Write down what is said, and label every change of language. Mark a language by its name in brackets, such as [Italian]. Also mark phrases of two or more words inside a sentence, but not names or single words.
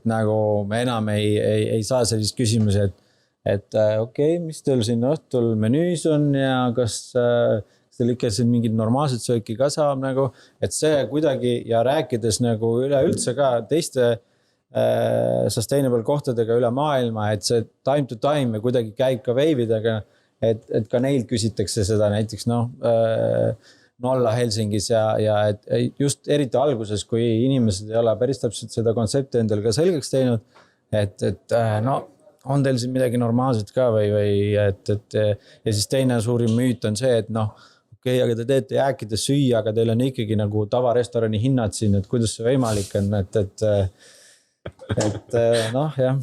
[Estonian] nagu me enam ei saa sellist küsimusi, et okei, mis teil siin õhtul menüüs on ja kas teil ikka siin mingid normaalsed sööki ka saab nagu, et see kuidagi ja rääkides nagu üleüldse ka teiste sustainable kohtadega üle maailma, et see [English] time to time [Estonian] kuidagi käib ka veividega, et ka neilt küsitakse seda näiteks Nolla Helsingis ja et just eriti alguses, kui inimesed ei ole päris täpselt seda kontsepti endal ka selgeks teinud, et no on teil siin midagi normaalset ka või et ja siis teine suurim müüt on see, et noh, okei, aga te teete jääkides süüa, aga teil on ikkagi nagu tavarestorani hinnad siin, et kuidas see võimalik on, et noh, jah.